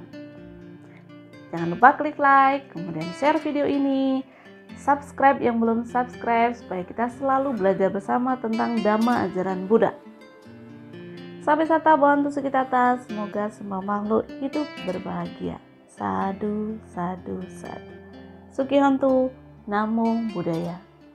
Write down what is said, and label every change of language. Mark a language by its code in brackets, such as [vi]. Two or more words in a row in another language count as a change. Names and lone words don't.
[id] Jangan lupa klik like, kemudian share video ini, subscribe yang belum subscribe supaya kita selalu belajar bersama tentang Dhamma ajaran Buddha. [pi] Sampai sata Bhavantu Sukhitata, [id] semoga semua makhluk hidup berbahagia. [pi] Sadhu, sadhu, sadhu. Sukhihotu, Namo Buddhaya.